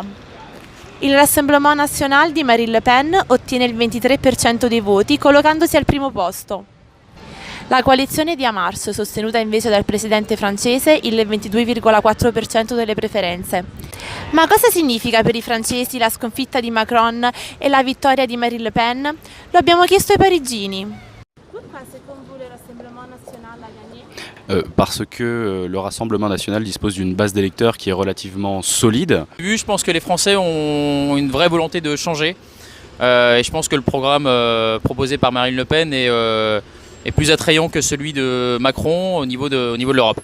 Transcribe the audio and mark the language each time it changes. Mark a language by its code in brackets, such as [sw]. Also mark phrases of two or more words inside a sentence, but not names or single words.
[it] Il Rassemblement National di Marine Le Pen ottiene il 23% dei voti, collocandosi al primo posto. La coalizione di Hamas, sostenuta invece dal presidente francese, il 22,4% delle preferenze. Ma cosa significa per i francesi la sconfitta di Macron e la vittoria di Marine Le Pen? Lo abbiamo chiesto ai parigini. [fr] Parce que le Rassemblement national dispose d'une base d'électeurs qui est relativement solide. Je pense que les Français ont une vraie volonté de changer et je pense que le programme proposé par Marine Le Pen est plus attrayant que celui de Macron au niveau de l'Europe.